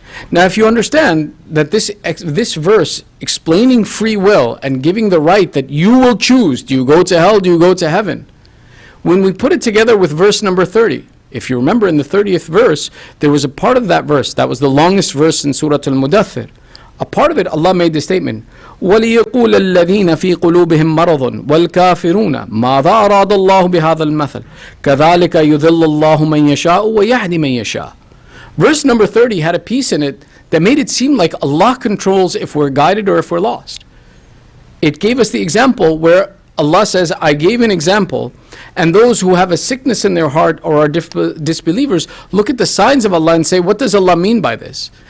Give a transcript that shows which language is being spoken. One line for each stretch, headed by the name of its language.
English: Now, if you understand that this verse explaining free will and giving the right that you will choose, do you go to hell, do you go to heaven? When we put it together with verse number 30, if you remember in the 30th verse, there was a part of that verse, that was the longest verse in Surah Al-Mudaththir. A part of it, Allah made the statement,
Arabic: وَلِيَقُولَ الَّذِينَ فِي قُلُوبِهِم مَرَضٌ وَالْكَافِرُونَ مَاذَا أَرَادَ اللَّهُ بِهَذَا الْمَثَلِ كَذَلِكَ يُذِلُّ اللَّهُ مَن يَشَاءُ وَيَهْدِي مَن يَشَاءُ.
English: Verse number 30 had a piece in it that made it seem like Allah controls if we're guided or if we're lost. It gave us the example where Allah says, I gave an example, and those who have a sickness in their heart or are disbelievers look at the signs of Allah and say, what does Allah mean by this?